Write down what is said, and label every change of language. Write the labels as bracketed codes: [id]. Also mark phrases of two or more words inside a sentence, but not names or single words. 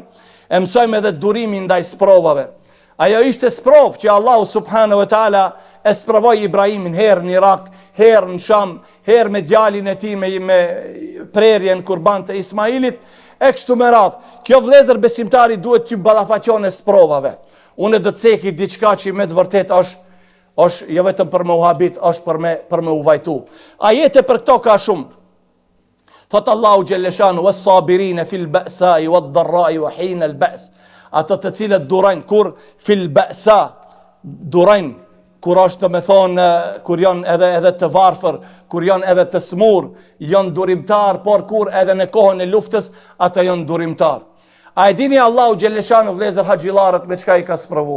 [sq] E mësojmë edhe durimin ndaj sprovave. Ajo ishte sprovë që Allahu [ar] سبحانه وتعالى [sq] e sprovoi Ibrahimin herë në Irak, herë në Sham, herë me djalin e tij me prerjen kurban të Ismailit, e kështu me radhë. Kjo vëllezër besimtari duhet të ballafaqon e sprovave. Unë do të ceki diçka që me të vërtet është jo vetëm për me u habit, është për me u vajtu. Ajete për këto ka shumë. Thot Allahu xhelleshanu [ar] والصابرين في البأساء والضراء وحين البأس. [sq] Ato të cilët durojnë kur [ar] في البأساء, [sq] durojnë kur është me thonë, kur janë edhe të varfër, kur janë edhe të smur, janë durimtar, por kur edhe në kohën e luftës, ata janë durimtar. A e dini Allahu xhelleshanu vëllezër haxhillarët me çka i ka sprovu?